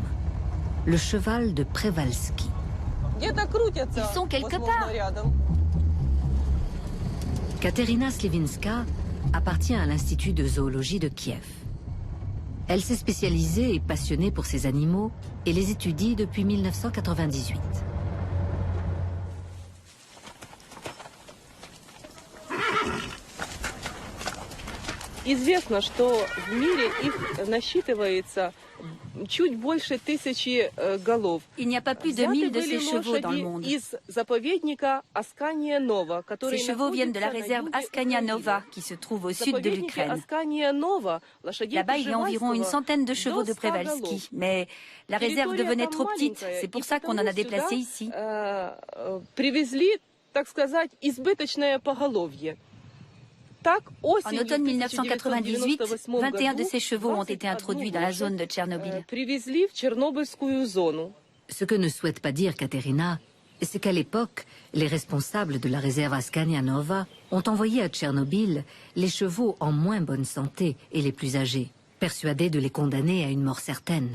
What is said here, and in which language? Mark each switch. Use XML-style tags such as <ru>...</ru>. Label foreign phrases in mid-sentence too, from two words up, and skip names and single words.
<fr>Le cheval de Przewalski. Ils sont quelque part. Katerina Sliwinska appartient à l'Institut de zoologie de Kiev. Elle s'est spécialisée et passionnée pour ces animaux et les étudie depuis 1998.</fr> <ru>Известно, что в мире их насчитывается чуть больше 1000 голов.</ru> <fr>Il n'y a pas plus de 1000 de ces chevaux dans le monde. Ces chevaux viennent de la réserve Askania Nova, qui se trouve au sud de l'Ukraine. Là-bas, il y a environ une centaine de chevaux de Przewalski, mais la réserve devenait trop petite. C'est pour ça qu'on en a déplacé ici.</fr> <ru>Привезли, так сказать, избыточное поголовье.</ru> <fr>En automne 1998, 21 de ces chevaux ont été introduits dans la zone de Tchernobyl. Ce que ne souhaite pas dire Katerina, c'est qu'à l'époque, les responsables de la réserve Askania Nova ont envoyé à Tchernobyl les chevaux en moins bonne santé et les plus âgés, persuadés de les condamner à une mort certaine.</fr>